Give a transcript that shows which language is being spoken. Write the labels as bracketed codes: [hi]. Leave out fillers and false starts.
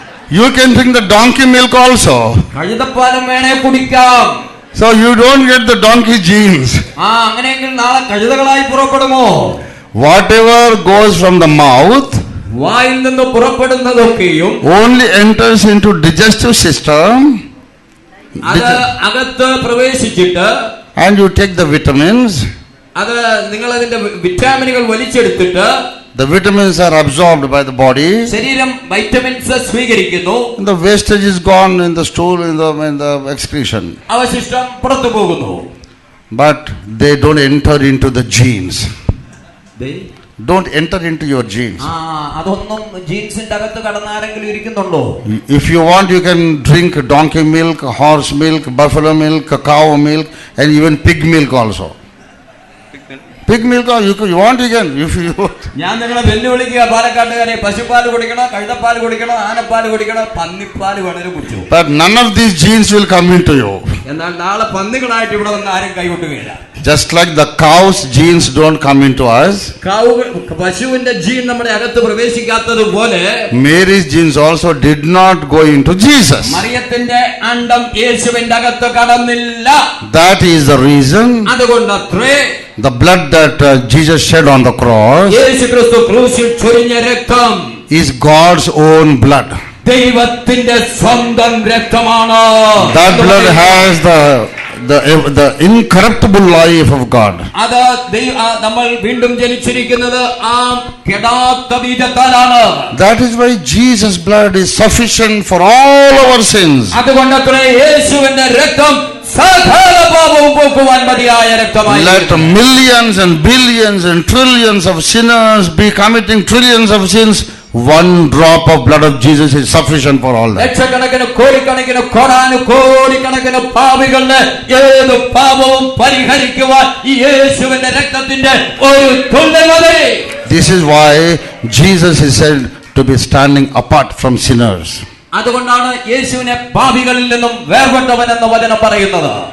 [en] You can drink the donkey milk also. [ml] കഴുതപ്പാലം വേണേ കുടിക്കാം. [en] So you don't get the donkey genes. [ml] അങ്ങനെയെങ്കിൽ നാളെ കഴുതകളായി പുറപ്പെടുമോ? [en] Whatever goes from the mouth, [ml] വായിൽ നിന്ന് പുറപ്പെടുന്നതൊക്കെയും [en] only enters into digestive system. [ml] അത് അകത്ത് പ്രവേശിച്ചിട്ട്, [en] and you take the vitamins. [ml] അത് നിങ്ങൾ അതിന്റെ വിറ്റാമിനുകൾ വലിച്ചെടുത്തിട്ട്, [en] the vitamins are absorbed by the body. [ml] ശരീരം വൈറ്റമിൻസ് സ്വീകരിക്കുന്നു. [en] The wastage is gone in the stool, in the excretion. [ml] അവശിഷ്ടം പുറത്തു പോകുന്നു. [en] But they don't enter into the genes. They don't enter into your genes. [ml] അതൊന്നും ജീൻസിന്റെ അകത്ത് കടന്നാരെങ്കിലും ഇരിക്കുന്നുണ്ടോ? [en] If you want, you can drink donkey milk, horse milk, buffalo milk, cow milk, and even pig milk also. Pig milk, you want, you can. If you [ml] ഞാൻ നിങ്ങളെ വെല്ലുവിളിക്കുക, പാലക്കാട്ടുകാരെ, പശുപ്പാൽ കുടിക്കണം, കഴുതപ്പാൽ കുടിക്കണം, ആനപ്പാൽ കുടിക്കണം, പന്നിപ്പാൽ വേണേലും കുടിച്ചു. [en] But none of these genes will come into you. [ml] എന്നാൽ നാളെ പന്നികളായിട്ട് ഇവിടെ വന്ന് ആരും കൈകൊട്ടുകയില്ല. [en] Just like the cow's genes don't come into us, [ml] പശുവിന്റെ ജീൻ നമ്മുടെ അകത്ത് പ്രവേശിക്കാത്തതുപോലെ [en] Mary's genes also did not go into Jesus. [ml] മറിയത്തിന്റെ അണ്ഡം യേശുവിന്റെ അകത്ത് കടന്നില്ല. [en] That is the reason [ml] അതുകൊണ്ടത്രേ [en] the blood that Jesus shed on the cross, [ml] യേശുക്രിസ്തു ക്രൂശിൽ ചൊരിഞ്ഞ രക്തം, [en] is God's own blood. [ml] ദൈവത്തിന്റെ സ്വന്തം രക്തമാണ്. [en] That blood has the the incorruptible life of God. [ml] അത് നമ്മൾ വീണ്ടും ജനിച്ചിരിക്കുന്നത് ആ കെടാത്ത ബീജത്താലാണ്. [en] That is why Jesus' blood is sufficient for all our sins. [ml] അതുകൊണ്ടത്രേ യേശുവിന്റെ രക്തം സകല പാപവും പോക്കുവാൻ മതിയായ രക്തമായി. [en] Let millions and billions and trillions of sinners be committing trillions of sins. One drop of blood of Jesus is sufficient for all that. [ml] ലക്ഷക്കണക്കിന് കോടിക്കണക്കിന് കോടാനുകോടിക്കണക്കിന് പാപികളുടെ ഏത് പാപവും പരിഹരിക്കുവാൻ ഈ യേശുവിന്റെ രക്തത്തിന്റെ ഒരു തുള്ളി മതി. [en] This is why Jesus is said to be standing apart from sinners. [ml] അതുകൊണ്ടാണ് യേശുവിനെ പാപികളിൽ നിന്നും വേർപെട്ടവൻ എന്ന വചനം പറയുന്നത്.